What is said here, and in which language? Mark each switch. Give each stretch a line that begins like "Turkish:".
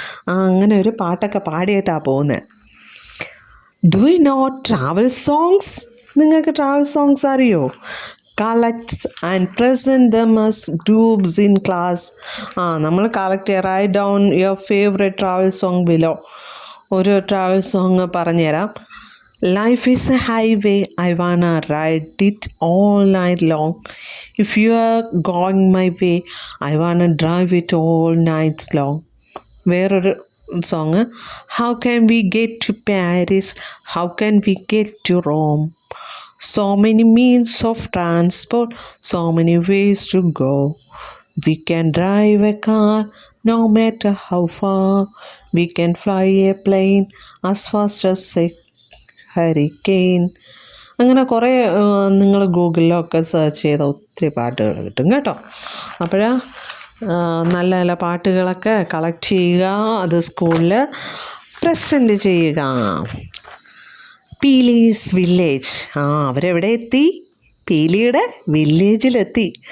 Malayalam: അങ്ങനെ ഒരു പാട്ടൊക്കെ പാടിയിട്ടാണ് പോകുന്നത്.
English: Do you know travel songs?
Malayalam: നിങ്ങൾക്ക് ട്രാവൽ സോങ്സ് അറിയോ?
English: Collect and present them as groups in class.
Malayalam: നമ്മൾ കളക്ട് ചെയ്യുക.
English: Write down your favourite travel song below.
Malayalam: ഒരു ട്രാവൽ സോങ് പറഞ്ഞുതരാം.
English: Life is a highway, I wanna ride it all night long. If you are going my way, I wanna drive it all night long.
Malayalam: വേറൊരു song.
English: How can we get to Paris? How can we get to Rome? So many means of transport, so many ways to go. We can drive a car no matter how far. We can fly a plane as fast as a hurricane.
Malayalam: അങ്ങനെ കുറേ നിങ്ങൾ ഗൂഗിളിലൊക്കെ search ചെയ്ത ഒത്തിരി പാട്ടുകൾ കിട്ടും കേട്ടോ. അപ്പോൾ നല്ല നല്ല പാട്ടുകളൊക്കെ കളക്ട് ചെയ്യുക, അത് സ്കൂളിൽ പ്രസൻറ്റ് ചെയ്യുക. പീലീസ് വില്ലേജ്. അവരെവിടെ എത്തി? പീലിയുടെ വില്ലേജിലെത്തി.